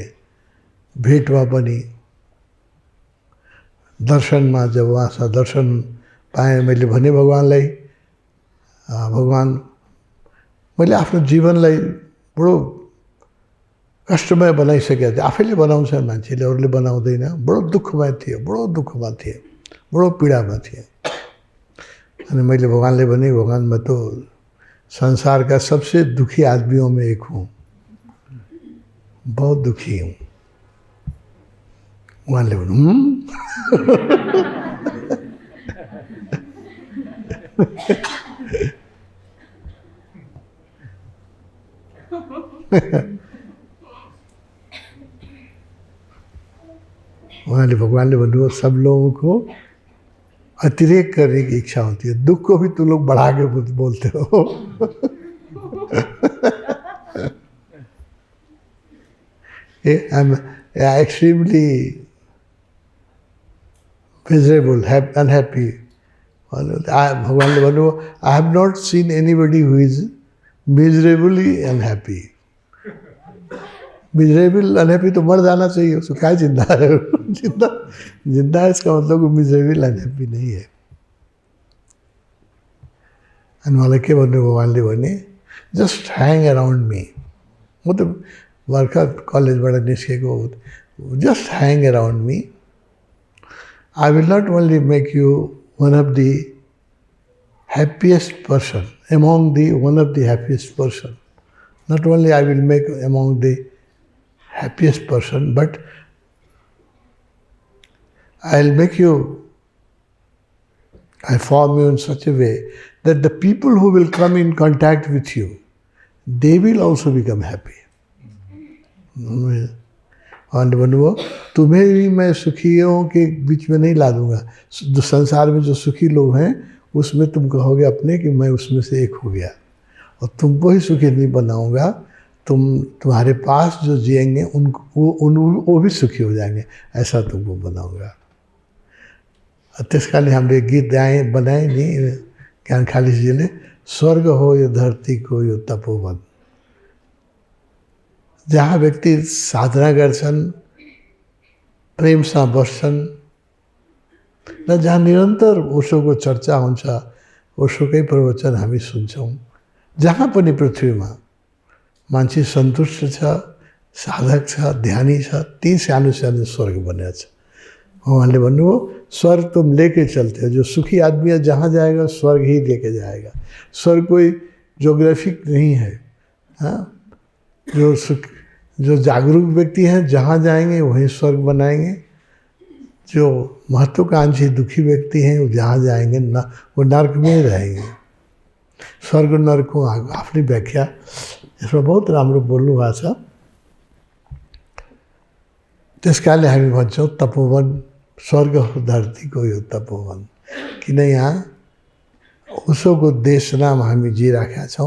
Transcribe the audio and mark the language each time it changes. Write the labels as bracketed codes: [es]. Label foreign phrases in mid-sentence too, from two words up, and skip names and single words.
[ne] भेटमा पनि, दर्शनमा जब उहाँसँग दर्शन पाएँ, मैले भने भगवान्लाई, भगवान् मैले आफ्नो जीवनलाई बडो कष्टमय बनाइसकेको थिएँ। आफैले बनाउँछ मान्छेले, अरूले बनाउँदैन। बडो दुःखमा थिएँ, बडो पीडामा थिएँ। अनि मैले भगवान्ले भने, [hi] भगवान् मैं तो संसार का सबसे दुखी आदमियों में एक हूँ। बहुत दुखी हूँ। [ne] उहाँले भन्नु उहाँले भगवानले भन्नुभयो [hi] सब लोगों को अतिरेक करने की इच्छा होती है, दुख को भी तुम लोग बढ़ा के बोलते हो। [en] I am extremely miserable, unhappy. [ne] भगवानले भन्नुभयो [en] I have not seen anybody who is miserably unhappy. miserable unhappy [hi] तो मर जाना चाहिए, उसको क्या जिंदा है? जिंदा है इसका मतलब वो [en] miserable unhappy [hi] नहीं है। [ne] अनि मलाई के भन्नु भगवानले भने [en] just hang around me. [ne] म त भर्खर कलेजबाट निस्केको, [en] just hang around me. I will not only make you one of the happiest person, among the one of the happiest person. Not only I will make among the happiest person, but I'll make you, I form you in such a way that the people who will come in contact with you, they will also become happy. [hi] और भन्नुभयो तुम्हें भी मैं सुखियों के बीच में नहीं ला दूंगा। जो संसार में जो सुखी लोग हैं उसमें तुम कहोगे अपने कि मैं उसमें से एक हो गया, और तुमको ही सुखी नहीं बनाऊंगा। तुम्हारे पास जो जिएंगे वो भी सुखी हो जाएंगे, ऐसा तुमको बनाऊंगा। [ne] त्यसकाले हामीले गीत बनाए नि ज्ञान खालिसजीले, स्वर्ग हो यो धरती को यो तपोवन। जहाँ व्यक्ति साधना गर्छन्, प्रेमसँग बस्छन्, र जहाँ निरन्तर ओशोको चर्चा हुन्छ, ओशोकै प्रवचन हामी सुन्छौँ, जहाँ पनि पृथ्वीमा मान्छे सन्तुष्ट छ, साधक छ, ध्यानी छ, ती सानो सानो स्वर्ग बनेको छ। उहाँले भन्नुभयो [hi] स्वर्ग तुम लेके चलते हो, जो सुखी आदमी है जहाँ जाएगा स्वर्ग ही लेके जाएगा। स्वर्ग कोई ज्योग्राफिक नहीं है। हाँ, जो जागरूक व्यक्ति हैं जहाँ जाएंगे वहीं स्वर्ग बनाएंगे। जो महत्वाकांक्षी दुखी व्यक्ति हैं वो जहाँ जाएंगे ना वो नर्क में ही रहेंगे। [ne] स्वर्ग नर्कको आफ्नै व्याख्या यसमा बहुत राम्रो बोल्नु भएको छ। त्यसकारणले हामी भन्छौँ तपोवन, स्वर्ग हो धरतीको यो तपोवन। किन यहाँ उसोको देश नाम हामी जिराखेका छौँ।